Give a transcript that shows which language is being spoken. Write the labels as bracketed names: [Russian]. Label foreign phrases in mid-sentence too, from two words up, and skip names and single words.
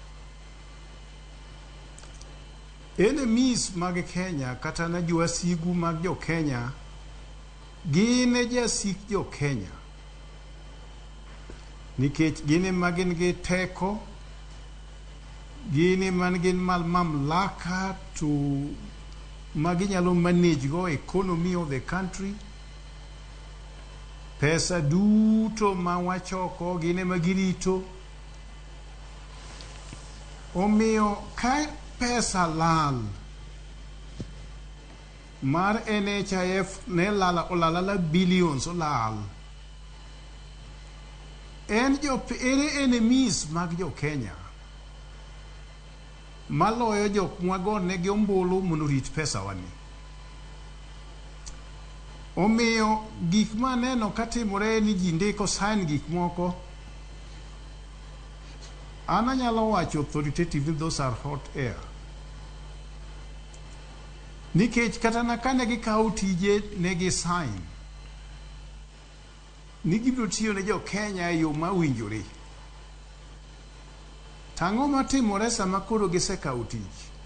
[Luo (Kenya and Tanzania)] Enemies mag Kenya kata na jowasigu mag jo Kenya gin jasik jo Kenya nikech gin magin gi teko, gin man gin mamlaka to maginyalo manage go [English] economy of the country. [Luo (Kenya and Tanzania)] Pesa duto ma wachoko gin magirito. Omiyo ka pesa lal mar NHIF ne olala billions olal. Enemies mag jo Kenya maloyo jok mwagone gi ombulu mondo rit pesa wani. Omiyo gik maneno katimore ni ji ndiko sign gik moko, anyalo wacho [English] authoritatively those are hot air. [Luo (Kenya and Tanzania)] Nikech kata nakane gikawo tije ne gi sign ni gibiro tiyo ne jo Kenya e yo mawinjore. Tang'o matimore sama koro gisekawo tich.